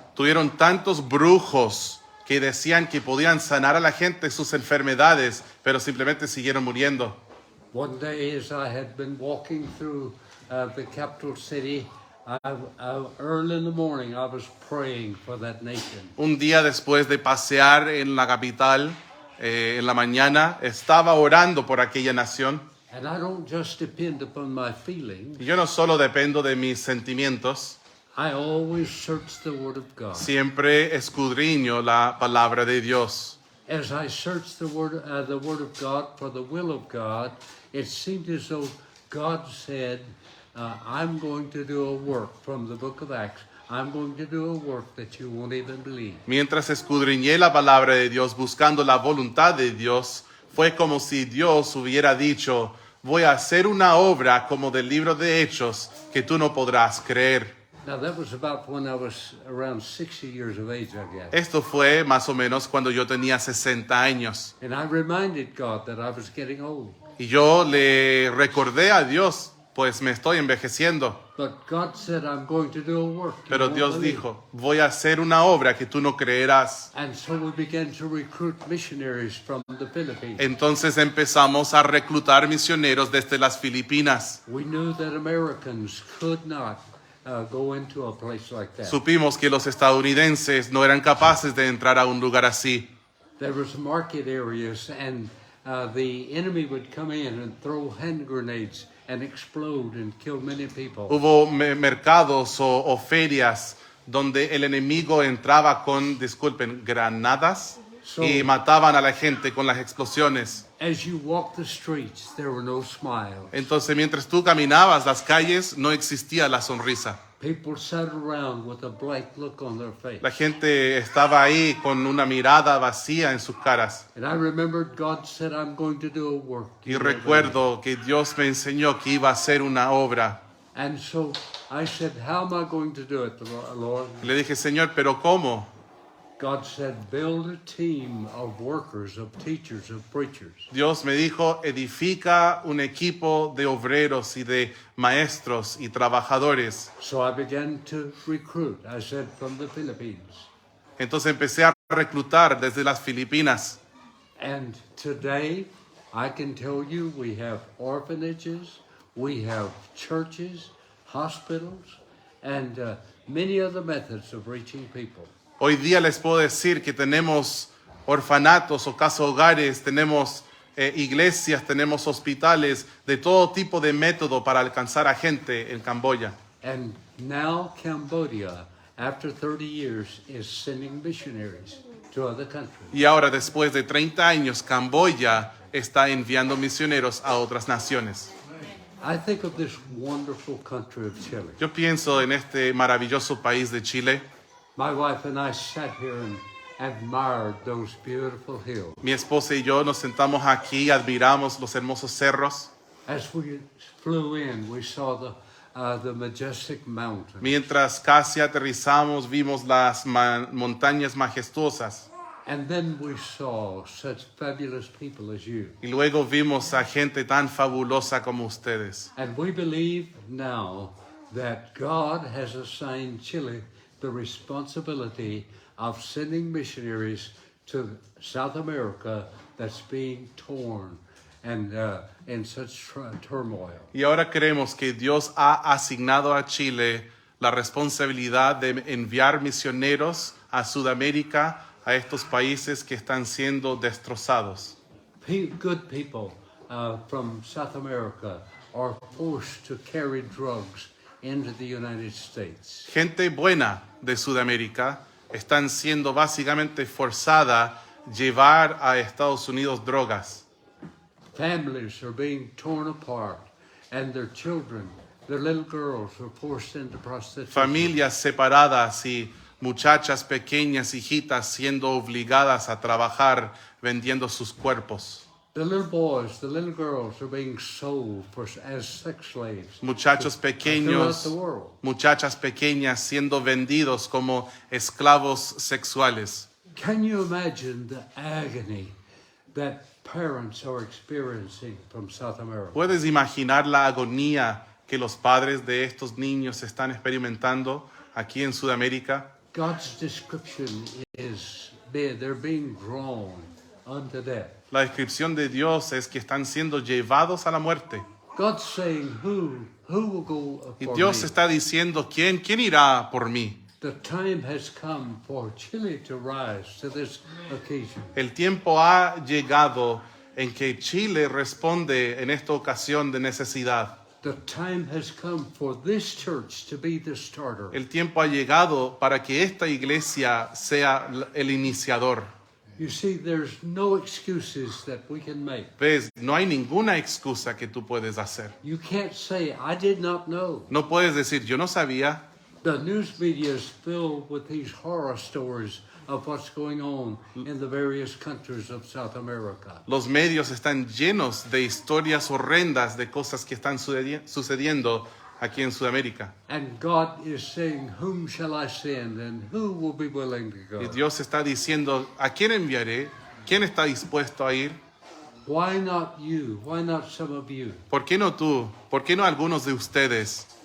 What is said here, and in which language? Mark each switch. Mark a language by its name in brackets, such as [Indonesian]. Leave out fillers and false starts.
[Spanish] Tuvieron tantos brujos que decían que podían sanar a la gente sus enfermedades, pero simplemente siguieron muriendo. [English] One day, as I had been walking through the capital city, early in the morning, I was praying for that nation. [Spanish] Un día después de pasear en la capital, en la mañana, estaba orando por aquella nación. [English] And I don't just depend upon my feelings. [Spanish] Y yo no solo dependo de mis sentimientos, [English] I always search the Word of God. [Spanish] siempre escudriño la palabra de Dios. [English] As I searched the Word of God for the will of God, it seemed as though God said, I'm going to do a work from the book of Acts. I'm going to do a work that you won't even believe. [Spanish] Mientras escudriñé la palabra de Dios buscando la voluntad de Dios, fue como si Dios hubiera dicho, voy a hacer una obra como del libro de Hechos que tú no podrás creer. [English] Now that was about when I was around 60 years of age, I guess. [Spanish] Esto fue más o menos cuando yo tenía 60 años. [English] And I reminded God that I was getting old. [Spanish] Y yo le recordé a Dios, pues me estoy envejeciendo. [English] But God said, I'm going to do a work. you [Spanish] Pero [English] won't [Spanish] Dios [English] believe." [Spanish] dijo, voy a hacer una obra que tú no creerás. [English] And so we began to recruit missionaries from the Philippines. [Spanish] Entonces empezamos a reclutar misioneros desde las Filipinas. [English] We knew that Americans could not go into a place like that. [Spanish] Supimos que los estadounidenses no eran capaces de entrar a un lugar así. [English] There was market areas, and the enemy would come in and throw hand grenades and explode and kill many people. [Spanish] Hubo mercados o ferias donde el enemigo entraba con, disculpen, granadas y mataban a la gente con las explosiones. [English] As you walked the streets, there were no smiles. [Spanish] Entonces, mientras tú caminabas las calles, no existía la sonrisa. [English] People sat around with a blank look on their face. [Spanish] La gente estaba ahí con una mirada vacía en sus caras. [English] And I remembered God said, I'm going to do a work. [Spanish] Y recuerdo que Dios me enseñó que iba a hacer una obra. [English] And so I said, how am I going to do it, Lord? [Spanish] Le dije, Señor, ¿pero cómo? [English] God said, build a team of workers, of teachers, of preachers. [Spanish] Dios me dijo, edifica un equipo de obreros y de maestros y trabajadores. [English] So I began to recruit, I said, from the Philippines. [Spanish] Entonces empecé a reclutar desde las Filipinas. [English] And today, I can tell you, we have orphanages, we have churches, hospitals, and many other methods of reaching people. [Spanish] Hoy día les puedo decir que tenemos orfanatos o casa hogares, tenemos iglesias, tenemos hospitales, de todo tipo de método para alcanzar a gente en Camboya. [English] And now Cambodia, after 30 years, is sending missionaries to other countries. [Spanish] Y ahora, después de 30 años, Camboya está enviando misioneros a otras naciones. [English] I think of this wonderful country of Chile. [Spanish] Yo pienso en este maravilloso país de Chile. [English] My wife and I sat here and admired those beautiful hills. [Spanish] Mi esposa y yo nos sentamos aquí y admiramos los hermosos cerros. [English] As we flew in, we saw the majestic mountains. [Spanish] Mientras casi aterrizamos, vimos las montañas majestuosas. [English] And then we saw such fabulous people as you. [Spanish] Y luego vimos a gente tan fabulosa como ustedes. [English] And we believe now that God has assigned Chile the responsibility of sending missionaries to South America that's being torn and in such turmoil. [Spanish] Y ahora creemos que Dios ha asignado a Chile la responsabilidad de enviar misioneros a Sudamérica, a estos países que están siendo destrozados. [English] Good people from South America are forced to carry drugs into the United States. [Spanish] Gente buena de Sudamérica están siendo básicamente forzada a llevar a Estados Unidos drogas. [English] Families are being torn apart, and their children, their little girls, are forced into prostitution. [Spanish] Familias separadas y muchachas pequeñas, hijitas, siendo obligadas a trabajar vendiendo sus cuerpos. [English] The little boys, the little girls are being sold as sex slaves. [Spanish] Muchachos [English] throughout [Spanish] pequeños, [English] the world. [Spanish] muchachas pequeñas siendo vendidos como esclavos sexuales. [English] Can you imagine the agony that parents are experiencing from South America? [Spanish] ¿Puedes imaginar la agonía que los padres de estos niños están experimentando aquí en Sudamérica? [English] God's description is they're being drawn unto death. [Spanish] La descripción de Dios es que están siendo llevados a la muerte. [English] God's saying, who will go [Spanish] Y [English] for [Spanish] Dios [English] me? [Spanish] está diciendo, ¿quién irá por mí? [English] The time has come for Chile to rise to this occasion. [Spanish] El tiempo ha llegado en que Chile responde en esta ocasión de necesidad. [English] The time has come for this church to be the starter. [Spanish] El tiempo ha llegado para que esta iglesia sea el iniciador. [English] You see, there's no excuses that we can make. [Spanish] ¿Ves? No hay ninguna excusa que tú puedes hacer. You can't say, I did not know. No puedes decir, yo no sabía. The news media is filled with these horror stories of what's going on in the various countries of South America. Los medios están llenos de historias horrendas de cosas que están sucediendo aquí en Sudamérica. [English] And God is saying, whom shall I send and who will be willing to [Spanish] Y [English] go? [Spanish] Dios está diciendo, ¿a quién enviaré? ¿Quién está dispuesto a ir? [English] Why not you? Why not some of you? [Spanish] ¿Por qué no tú? ¿Por qué no algunos de ustedes?